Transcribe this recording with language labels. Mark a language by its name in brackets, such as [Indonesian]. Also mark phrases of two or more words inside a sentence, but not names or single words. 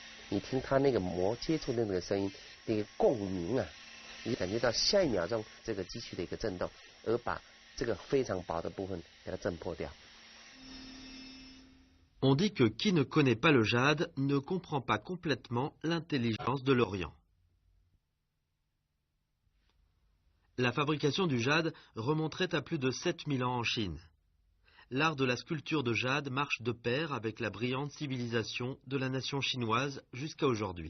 [Chinese] 你听它那个膜接触的那个声音，那个共鸣啊，你感觉到下一秒钟这个机器的一个震动，而把这个非常薄的部分给它震破掉。 [French] On dit que qui ne connaît pas le jade ne comprend pas complètement l'intelligence de l'Orient. La fabrication du jade remonterait à plus de 7000 ans en Chine. L'art de la sculpture de jade marche de pair avec la brillante civilisation de la nation chinoise jusqu'à aujourd'hui.